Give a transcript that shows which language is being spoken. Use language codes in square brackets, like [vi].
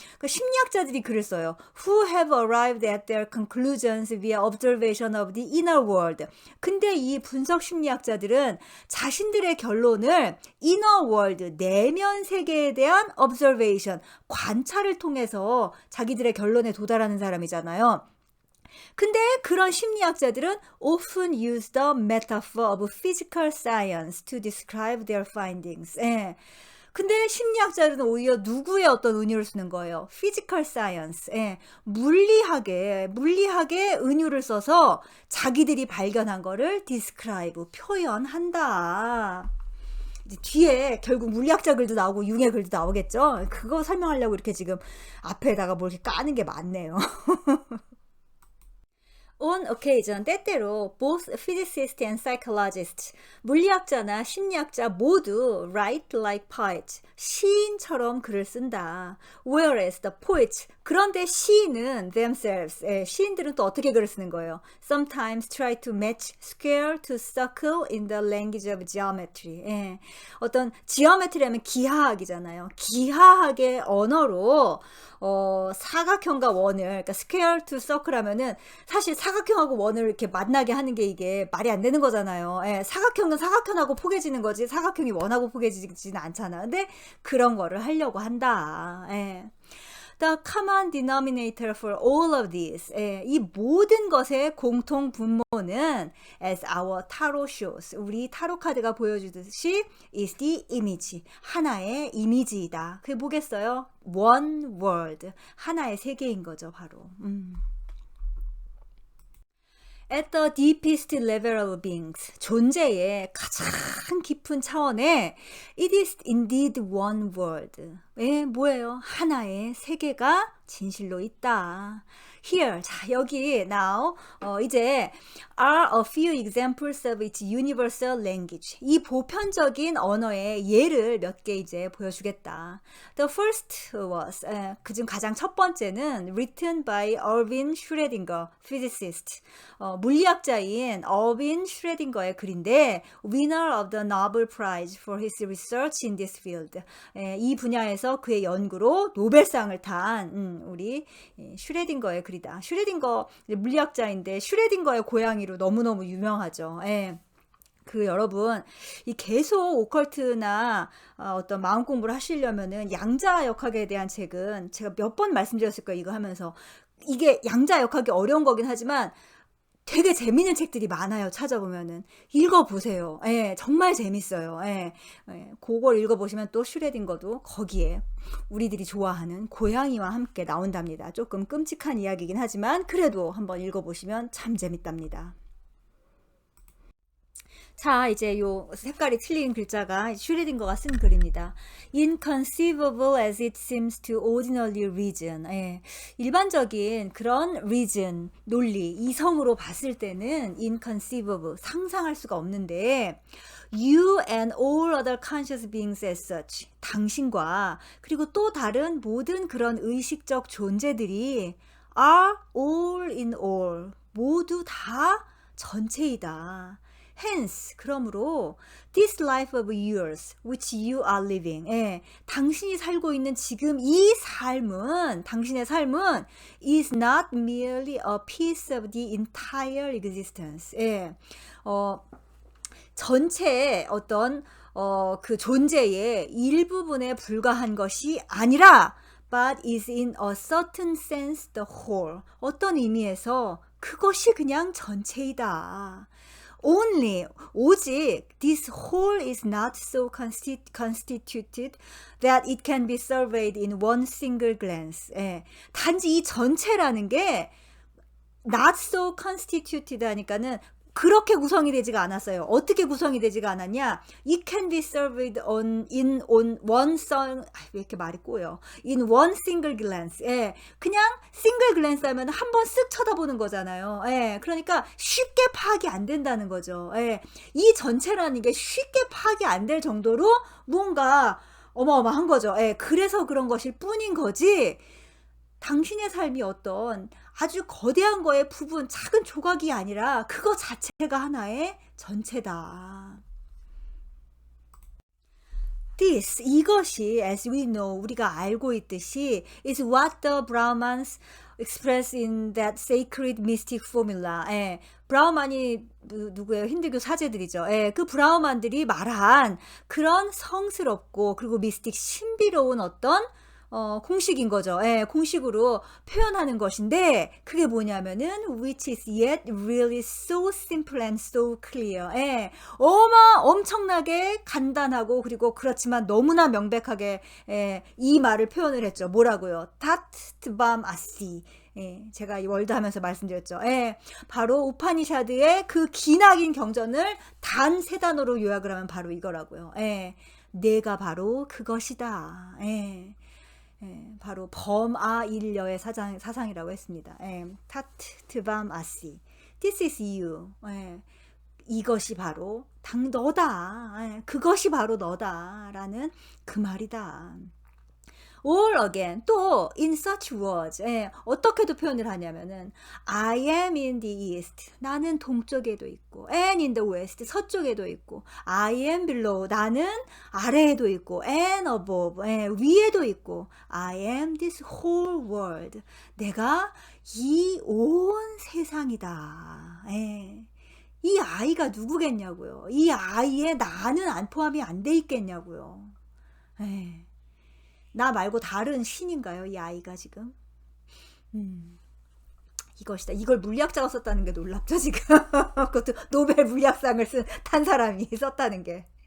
[ko] 그러니까 심리학자들이 글을 써요. [en] Who have arrived at their conclusions via observation of the inner world. [ko] 근데 이 분석 심리학자들은 자신들의 결론을 [en] inner world, [ko] 내면 세계에 대한 observation, 관찰을 통해서 자기들의 결론에 도달하는 사람이잖아요. 근데 그런 심리학자들은 [en] often use the metaphor of physical science to describe their findings. [ko] 근데 심리학자들은 오히려 누구의 어떤 은유를 쓰는 거예요? [en] physical science. [ko] 물리학의 은유를 써서 자기들이 발견한 거를 describe, 표현한다. 이제 뒤에 결국 물리학자 글도 나오고 융의 글도 나오겠죠? 그거 설명하려고 이렇게 지금 앞에다가 뭐 이렇게 까는 게 많네요. [en] On occasion, [ko] 때때로 [en] both physicists and psychologists, [ko] 물리학자나 심리학자 모두 [en] write like poets, [ko] 시인처럼 글을 쓴다. [en] Whereas the poets, [ko] 그런데 시인은 [en] themselves, [ko] 시인들은 또 어떻게 글을 쓰는 거예요? [en] Sometimes try to match square to circle in the language of geometry. [ko] 어떤 geometry라면 기하학이잖아요. 기하학의 언어로 사각형과 원을, 그러니까 [en] square to circle [ko] 하면은 사실 사각형하고 원을 이렇게 만나게 하는 게 이게 말이 안 되는 거잖아요. 사각형은 사각형하고 포개지는 거지 사각형이 원하고 포개지지는 않잖아. 근데 그런 거를 하려고 한다. [en] The common denominator for all of these. [ko] 예, 이 모든 것의 공통 분모는 [en] as our tarot shows. [ko] 우리 타로 카드가 보여주듯이 [en] is the image. [ko] 하나의 이미지이다. 그게 뭐겠어요? [en] One world. [ko] 하나의 세계인 거죠, 바로. [en] At the deepest level of beings, [ko] 존재의 가장 깊은 차원에 [en] it is indeed one world. [ko] 예, 뭐예요? 하나의 세계가 진실로 있다. [en] Here, [ko] 자 여기 [en] now [ko] 이제 [en] are a few examples of its universal language. [ko] 이 보편적인 언어의 예를 몇 개 이제 보여주겠다. [en] The first was [ko] 그중 가장 첫 번째는 [en] written by Erwin Schrödinger, physicist. [ko] 물리학자인 어빈 슈레딩거의 글인데 [en] winner of the Nobel Prize for his research in this field. [ko] 이 분야에서 그의 연구로 노벨상을 탄 우리 슈레딩거의 글이다. 슈레딩거 물리학자인데 슈레딩거의 고양이로 너무너무 유명하죠. 그 여러분 이 계속 오컬트나 어떤 마음 공부를 하시려면은 양자 역학에 대한 책은 제가 몇 번 말씀드렸을 거예요. 이거 하면서 이게 양자 역학이 어려운 거긴 하지만 되게 재밌는 책들이 많아요. 찾아보면은 읽어보세요. 정말 재밌어요. 그걸 읽어보시면 또 슈레딩거도 거기에 우리들이 좋아하는 고양이와 함께 나온답니다. 조금 끔찍한 이야기이긴 하지만 그래도 한번 읽어보시면 참 재밌답니다. 자, 이제 요 색깔이 틀린 글자가 슈레딩거가 쓴 글입니다. [en] Inconceivable as it seems to ordinary reason. [ko] 일반적인 그런 reason, 논리, 이성으로 봤을 때는 [en] inconceivable, [ko] 상상할 수가 없는데 [en] you and all other conscious beings as such. [ko] 당신과 그리고 또 다른 모든 그런 의식적 존재들이 [en] are all in all. [ko] 모두 다 전체이다. [en] Hence, [ko] 그러므로 [en] this life of yours, which you are living, [ko] 당신이 살고 있는 지금 이 삶은, 당신의 삶은 [en] is not merely a piece of the entire existence. [ko] 전체의 어떤 그 존재의 일부분에 불과한 것이 아니라 [en] but is in a certain sense the whole. [ko] 어떤 의미에서 그것이 그냥 전체이다. [en] Only, [ko] 오직 [en] this whole is not so constituted that it can be surveyed in one single glance. [ko] 단지 이 전체라는 게 [en] not so constituted [ko] 하니까는 그렇게 구성이 되지가 않았어요. 어떻게 구성이 되지가 않았냐? [en] It can be surveyed in one [ko] 왜 이렇게 말이 꼬여? [en] In one single glance. [ko] 그냥 [en] 싱글 글랜스 [ko] 하면 한 번 쓱 쳐다보는 거잖아요. 그러니까 쉽게 파악이 안 된다는 거죠. 이 전체라는 게 쉽게 파악이 안 될 정도로 뭔가 어마어마한 거죠. 그래서 그런 것일 뿐인 거지. 당신의 삶이 어떤 아주 거대한 거의 부분, 작은 조각이 아니라 그거 자체가 하나의 전체다. [en] This, [ko] 이것이 [en] as we know, [ko] 우리가 알고 있듯이 [en] is what the Brahmans express in that sacred mystic formula. [ko] 브라우만이 누구예요? 힌두교 사제들이죠. 그 브라우만들이 말한 그런 성스럽고 그리고 미스틱 신비로운 어떤 공식인 거죠. 공식으로 표현하는 것인데 그게 뭐냐면은 [en] which is yet really so simple and so clear. [ko] 엄청나게 간단하고 그리고 그렇지만 너무나 명백하게 이 말을 표현을 했죠. 뭐라고요? [sa] tat-tvam asi. [ko] 제가 이 월드 하면서 말씀드렸죠. 바로 우파니샤드의 그 기나긴 경전을 단 세 단어로 요약을 하면 바로 이거라고요. 내가 바로 그것이다. 바로 범아일여의 사상이라고 했습니다. 타트밤 아시. [en] This is you. [ko] 이것이 바로 너다. 그것이 바로 너다라는 그 말이다. [en] All again, 또 in such words, [ko] 어떻게도 표현을 하냐면은 [en] I am in the east, [ko] 나는 동쪽에도 있고, [en] and in the west, [ko] 서쪽에도 있고, [en] I am below, [ko] 나는 아래에도 있고, [en] and above, [ko] 위에도 있고, [en] I am this whole world, [ko] 내가 이 온 세상이다. 이 아이가 누구겠냐고요. 이 아이에 나는 안 포함이 안 돼 있겠냐고요. 나 말고 다른 신인가요? 이 아이가 지금? 이것이다. 이걸 물리학자가 썼다는 게 놀랍죠, 지금. 그것도 노벨 물리학상을 탄 사람이 썼다는 게.